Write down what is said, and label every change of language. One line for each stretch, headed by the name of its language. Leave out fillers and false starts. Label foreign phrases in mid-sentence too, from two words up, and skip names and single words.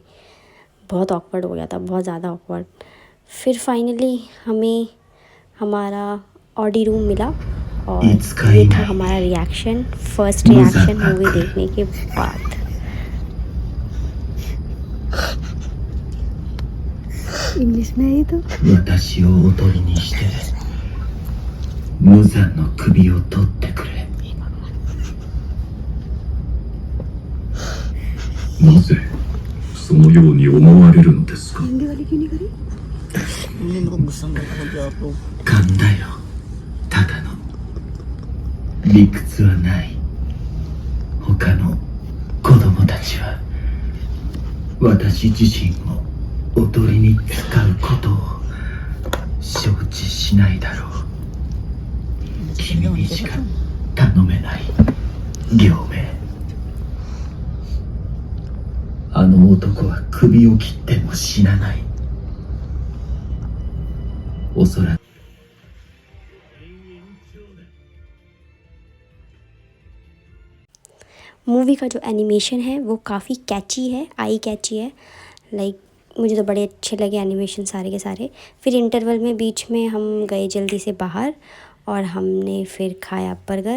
Hindi: बहुत ऑकवर्ड हो गया था, बहुत ज़्यादा ऑकवर्ड। फिर फाइनली हमें हमारा
English: audi room
Hindi: मिला और ये था हमारा रिएक्शन,
English: first reaction movie
Hindi: देखने के बाद। इंग्लिश में ही तो
Japanese: 私をおとりにして無惨の首を取ってくれ。なぜそのように思われるのですか。
Hindi: हिंदी वाली क्यों नहीं करी? तो
Japanese: 勘だよ、ただの理屈はない。他の子供たちは私自身をおとりに使うことを承知しないだろう。君にしか頼めない両名。あの男は首を切っても死なない。おそらく
Hindi: मूवी का जो एनिमेशन है वो काफ़ी कैची है,
English: eye catchy
Hindi: है। लाइक मुझे तो बड़े अच्छे लगे एनिमेशन सारे के सारे। फिर इंटरवल में बीच में हम गए जल्दी से बाहर और हमने फिर खाया बर्गर।